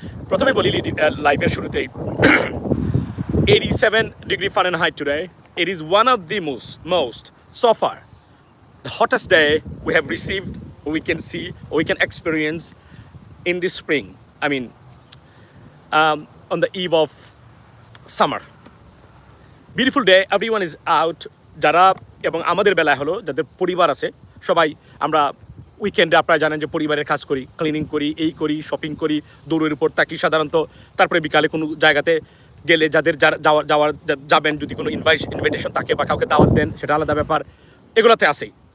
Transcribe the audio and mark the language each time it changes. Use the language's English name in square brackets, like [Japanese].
[Bangla] প্রথমে বলি লাইভের শুরুতেই [English] 87 degree Fahrenheit today. It is one of the most so far the hottest day we have received, or we can see, or we can experience in this spring. I mean, on the eve of summer. Beautiful day. Everyone is out. [Bangla] যারা এবং আমাদের বেলায় হলো যাদের পরিবার আছে সবাই আমরা উইকেন্ডে আপনারা জানেন যে পরিবারের কাজ করি, ক্লিনিং করি, এই করি, শপিং করি, দৌড়ের উপর থাকি সাধারণত। তারপরে বিকালে কোনো জায়গাতে গেলে যাদের যাবেন যদি কোনো ইনভাইটেশন থাকে বা কাউকে দাওয়াত দেন সেটা আলাদা ব্যাপার, এগুলোতে আসেই।